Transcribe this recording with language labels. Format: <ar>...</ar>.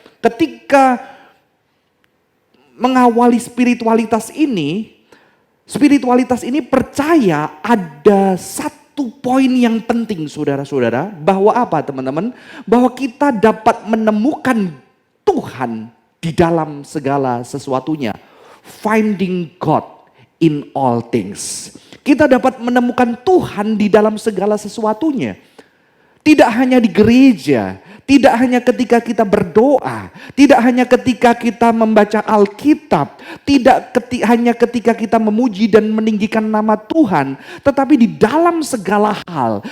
<id>Ketika mengawali spiritualitas ini percaya ada satu poin yang penting, saudara-saudara, bahwa apa, teman-teman? Bahwa kita dapat menemukan Tuhan di dalam segala sesuatunya.</id> <en>Finding God in all things.</en> <id>Kita dapat menemukan Tuhan di dalam segala sesuatunya. Tidak hanya di gereja, tidak hanya ketika kita berdoa, tidak hanya ketika kita membaca Alkitab, tidak hanya ketika kita memuji dan meninggikan nama Tuhan, tetapi di dalam segala hal.</id>